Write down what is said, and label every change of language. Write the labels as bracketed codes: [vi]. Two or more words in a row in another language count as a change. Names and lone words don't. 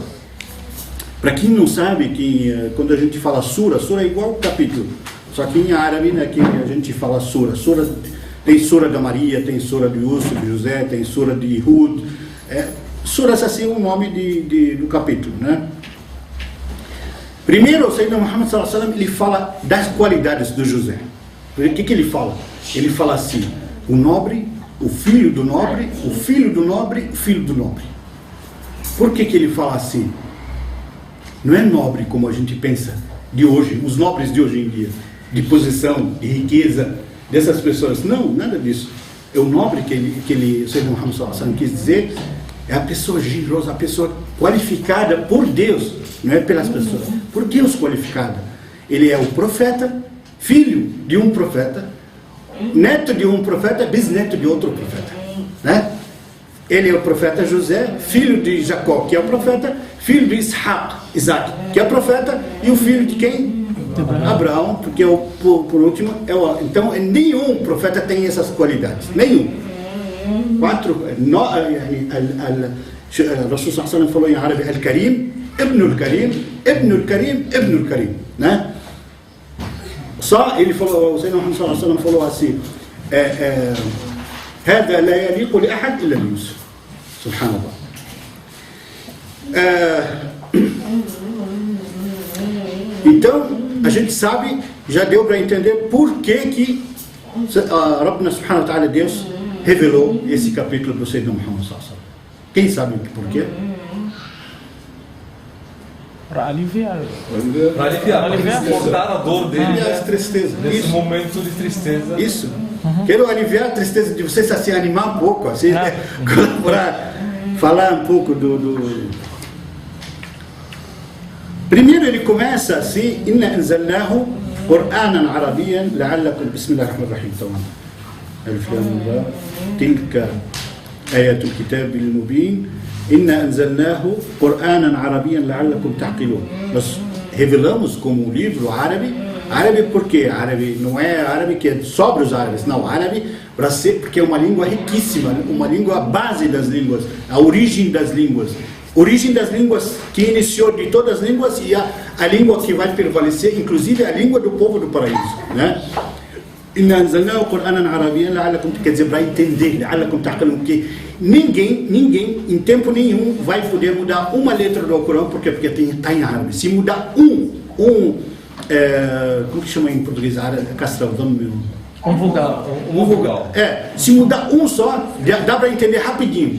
[pt] Para quem não sabe, que quando a gente fala sura é igual capítulo, só que em árabe, né, que a gente fala sura. Tem sura da Maria, tem sura de Yusuf, de José, tem sura de Hud. Suras assim é o nome do capítulo, né? Primeiro, o [ar] سيدنا محمد صلى الله عليه وسلم, [pt] ele fala das qualidades do José. O que ele fala? Ele fala assim: o nobre, o filho do nobre, o filho do nobre, o filho do nobre. Por que ele fala assim? Não é nobre como a gente pensa de hoje, os nobres de hoje em dia, de posição, de riqueza, dessas pessoas. Não, nada disso. É o nobre que o Sayyidina Muhammad [ar] صلى الله عليه وسلم [pt] quis dizer, é a pessoa generosa, a pessoa qualificada por Deus, não é pelas pessoas, por Deus qualificada. Ele é o profeta, filho de um profeta, neto de um profeta, bisneto de outro profeta, né? Ele é o profeta José, filho de Jacó, que é o profeta, filho de Isaac, que é o profeta, e o filho de quem? Abraão, porque por último, então nenhum profeta tem essas qualidades, nenhum. [ar] رسول صلى الله عليه وسلم [pt] falou em árabe [ar] الكريم ابن الكريم ابن الكريم ابن الكريم, [pt] né? Só ele falou, o Sayyidina Muhammad [ar] صلى الله عليه وسلم [pt] falou assim: [ar] هذا لا يليق لأحد إلا بيوسف. سبحان الله. [pt] Então, a gente sabe, já deu para entender por que [ar] ربنا سبحانه وتعالى, [pt] Deus, revelou esse capítulo do Sayyidina Muhammad [ar] صلى الله عليه وسلم. [pt] Quem sabe por quê? Para aliviar. Para cortar a dor dele. Aliviar a tristeza. Nesse momento de tristeza. Isso. Quero aliviar a tristeza de vocês, assim, animar um pouco, assim, né? Colaborar, falar um pouco do... Primeiro ele começa assim: [ar] إنا أنزلناه قرآنا عربيا لعلكم بسم الله الرحمن الرحيم. الر تلك آيات الكتاب المبين إنا أنزلناه قرآنا عربيا لعلكم تعقلون. [pt] Nós revelamos como um livro árabe porque árabe não é árabe que é só para os árabes, não, árabe para ser, porque é uma língua riquíssima, uma língua base das línguas, a origem das línguas que iniciou de todas as línguas, e a língua que vai prevalecer, inclusive a língua do povo do paraíso, né? [ar] إنا أنزلناه قرآنا عربيا لعلكم, [pt] quer dizer, para entender, [ar] لعلكم تعقلون, [pt] que ninguém em tempo nenhum vai poder mudar uma letra do Alcorão, porque está em árabe. Se mudar como que chama em português? Castral, Um vogal. Se mudar um só, dá para entender rapidinho.